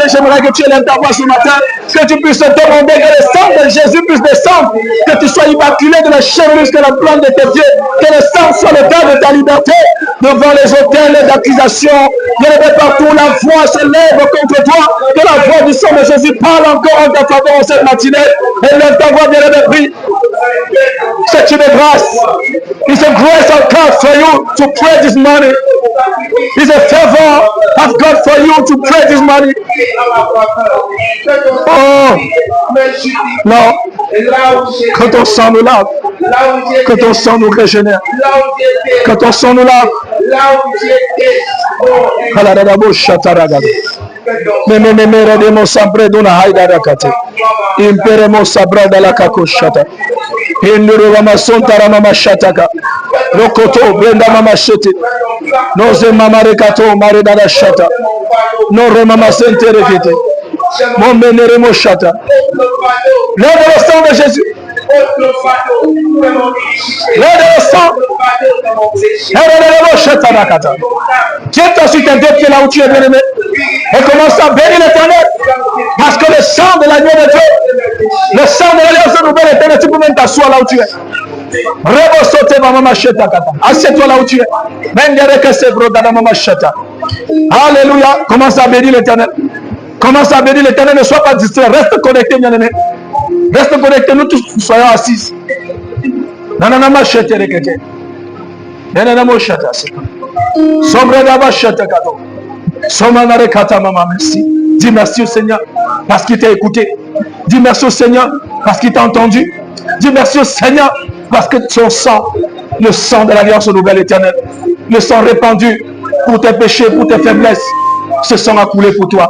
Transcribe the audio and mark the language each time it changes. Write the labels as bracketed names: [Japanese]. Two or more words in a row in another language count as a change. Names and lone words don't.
[French] J'aimerais que tu élèves ta voix ce matin, que tu puisses te demander que le sang de Jésus puisse descendre, que tu sois immaculé de la chair jusqu'à la plante de tes pieds, que le sang soit le temps de ta liberté devant les autels d'accusation. Bien-aimé, partout la voix se lève contre toi, que la voix du sang de Jésus parle encore en ta faveur en cette matinée. Élève ta voix, bien-aimé, prie. C'est une grâce. [English] It's a grace of God for you to pray this morning. It's a favor of God for you to pray this morning. [French] Oh, non. Que ton sang nous lave. Que ton sang nous régénère. Que ton sang nous lave. Mememere sabre duna haida kate. Imperemo sabra dalla kakoshata. Induru mama sontara mama shataka. Rokoto brenda mama shete. Noze mama rekato mare dada shata. No re mama sentere kete. Mon menere mo shata. Lève le sang de Jésus. Lève le sang. Tiens-toi sur tes deux pieds là où tu es, bien-aimé. Et commence à bénir l'Éternel. Parce que le sang de l'agneau de Dieu, le sang de l'alliance nouvelle éternelle, tu peux même t'asseoir là où tu es. Assieds-toi là où tu es. Alléluia. Commence à bénir l'Éternel. Commence à bénir l'Éternel. Ne sois pas distrait. Reste connecté, bien-aimé. Reste connecté. Nous tous soyons assis. Nanana machete rekete. Nanana moshata. Sombre d'aba chata kato. Somanare kata mama merci. Dis merci au Seigneur parce qu'il t'a écouté. Dis merci au Seigneur parce qu'il t'a entendu. Dis merci au Seigneur parce que son sang, le sang de l'alliance nouvelle éternelle, le sang répandu pour tes péchés, pour tes faiblesses, ce sang a coulé pour toi.